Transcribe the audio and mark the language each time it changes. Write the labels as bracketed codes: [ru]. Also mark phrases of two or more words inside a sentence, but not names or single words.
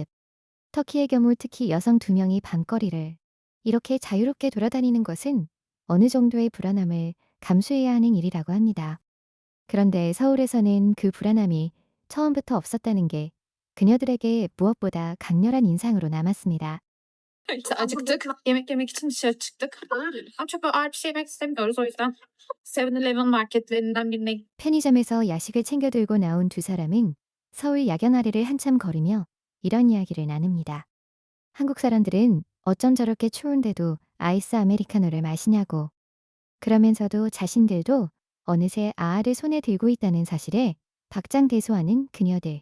[ko] 터키의 경우 특히 여성 두 명이 밤거리를 이렇게 자유롭게 돌아다니는 것은 어느 정도의 불안함을 감수해야 하는 일이라고 합니다. 그런데 서울에서는 그 불안함이 처음부터 없었다는 게 그녀들에게 무엇보다 강렬한 인상으로 남았습니다. [tr] İşte acıktık. Yemek yemek için dışarı çıktık. Ama çok böyle ağır bir şey yemek istemiyoruz. O yüzden 7-Eleven marketlerinden birine [ko] 편의점에서 야식을 챙겨 들고 나온 두 사람은 서울 야경 아래를 한참 걸으며 이런 이야기를 나눕니다. 한국 사람들은 어쩜 저렇게 추운데도 아이스 아메리카노를 마시냐고. 그러면서도 자신들도 어느새 아아를 손에 들고 있다는 사실에 박장대소하는 그녀들.